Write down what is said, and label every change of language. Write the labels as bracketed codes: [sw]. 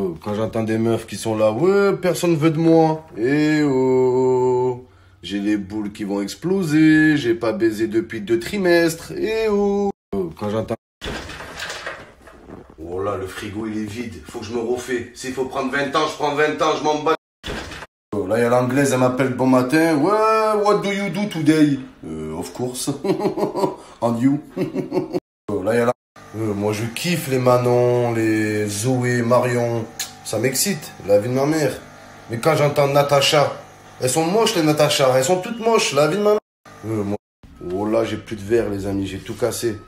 [fr] Quand j'entends des meufs qui sont là, ouais, personne veut de moi. Eh oh, j'ai les boules qui vont exploser, j'ai pas baisé depuis 2 trimestres. Eh oh. Quand j'entends... Oh là, le frigo il est vide, faut que je me refais. S'il faut prendre 20 ans, je prends 20 ans, je m'en bats. Là, il y a l'anglaise, elle m'appelle bon matin. [en] Ouais, what do you do today? Of course. And you? [fr] Là, il y a la... moi, je kiffe les Manon, les Zoé, Marion. Ça m'excite, la vie de ma mère. Mais quand j'entends Natacha, elles sont moches, les Natacha. Elles sont toutes moches, la vie de ma mère. Moi... Oh là, j'ai plus de verre, les amis. J'ai tout cassé.